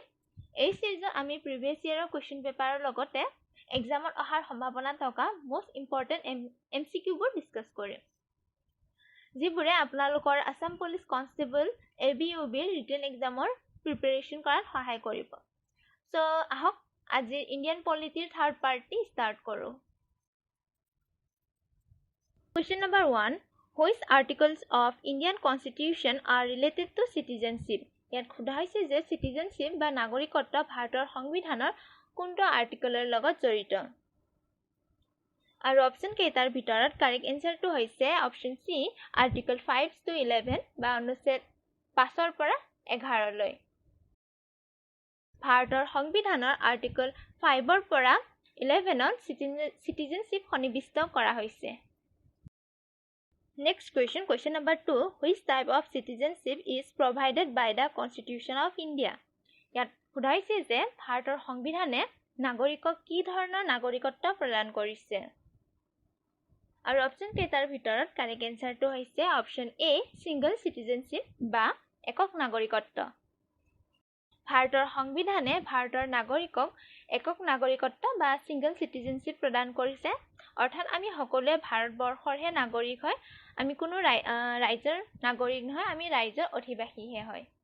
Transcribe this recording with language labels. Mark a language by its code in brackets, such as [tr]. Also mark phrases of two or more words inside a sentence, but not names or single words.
[as] এই সিৰিজত আমি [en] previous yearৰ question paperৰ [as] লগতে এক্সামত অহাৰ সম্ভাৱনা থকা [en] most important MCQবোৰ [as] ডিসকাস কৰিম, যিবোৰে আপোনালোকৰ আসাম পুলিচ কনষ্টেবল ABUBৰ [en] written examৰ preparation [as] কৰাত সহায় কৰিব। সো আহক আজিৰ [en] Indian polityৰ third partটি start [as] কৰো। [en] Question number 1, which articles of Indian Constitution are related to citizenship? [as] ইয়াত সোধা হৈছে যে citizenship বা নাগৰিকত্ব ভাৰতৰ সংবিধানৰ কোনটো আৰ্টিকলৰ লগত জড়িত। আৰু অপচন কেইটাৰ ভিতৰত [en] correct answerটো [as] হৈছে [en] option C article 5 to 11 [as] বা অনুচ্ছেদ 5 পৰা 11 লৈ। ভাৰতৰ সংবিধানৰ আৰ্টিকল 5 পৰা 11ত সিটিজেনশিপ সন্নিবিষ্ট কৰা হৈছে। [en] Next question, question number 2, which type of citizenship is provided by the Constitution of India? [as] ইয়াত সোধা হৈছে যে ভাৰতৰ সংবিধানে নাগৰিকক কি ধৰণৰ নাগৰিকত্ব প্ৰদান কৰিছে। আৰু অপচন কেইটাৰ ভিতৰত [en] correct answerটো [as] হৈছে [en] option A single citizenship [as] বা একক নাগৰিকত্ব। ভাৰতৰ সংবিধানে ভাৰতৰ নাগৰিকক একক নাগৰিকত্ব বা [en] single citizenship [as] প্ৰদান কৰিছে, অৰ্থাৎ আমি সকলোৱে ভাৰতবৰ্ষৰহে নাগৰিক হয়, আমি কোনো ৰাজ্যৰ নাগৰিক নহয়, আমি ৰাজ্যৰ অধিবাসীহে হয়।